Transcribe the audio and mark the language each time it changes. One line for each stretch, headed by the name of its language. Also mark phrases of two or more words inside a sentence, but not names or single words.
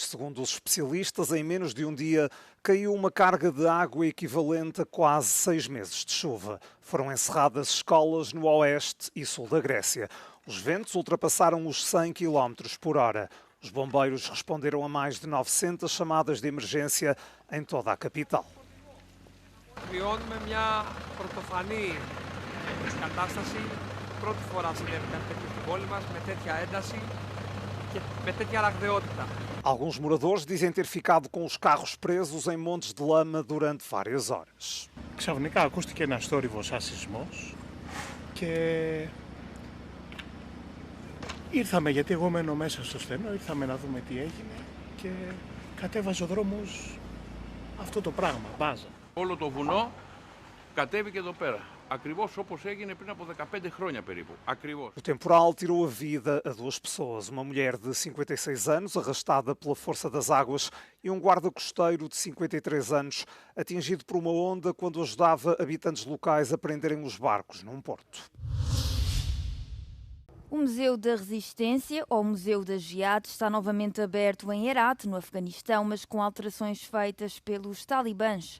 Portuguese: Segundo os especialistas, em menos de um dia caiu uma carga de água equivalente a quase 6 meses de chuva. Foram encerradas escolas no oeste e sul da Grécia. Os ventos ultrapassaram os 100 km por hora. Os bombeiros responderam a mais de 900 chamadas de emergência em toda a capital.
Greek: Βιώνουμε μια πρωτοφανή κατάσταση. Πρώτη φορά συνέβη κάτι τέτοιο στην πόλη μας, με τέτοια ένταση και με τέτοια ραγδαιότητα.
Portuguese: Alguns moradores dizem ter ficado com os carros presos em montes de lama durante várias horas.
Greek: Ξαφνικά ακούστηκε ένας θόρυβος σαν σεισμός και ήρθαμε, γιατί εγώ μένω μέσα στο στενό, ήρθαμε να δούμε τι έγινε και κατέβαζε ο δρόμος αυτό το πράγμα, μπάζα. Όλο το βουνό κατέβηκε εδώ πέρα. Ακριβώς όπως έγινε πριν από 15 χρόνια περίπου. Ακριβώς.
Portuguese: O temporal tirou a vida a 2 pessoas, uma mulher de 56 anos arrastada pela força das águas e um guarda costeiro de 53 anos atingido por uma onda quando ajudava habitantes locais a prenderem os barcos num porto. O Museu da Resistência, ou Museu da Jihad, está novamente aberto em Herat, no Afeganistão, mas com alterações feitas pelos talibãs.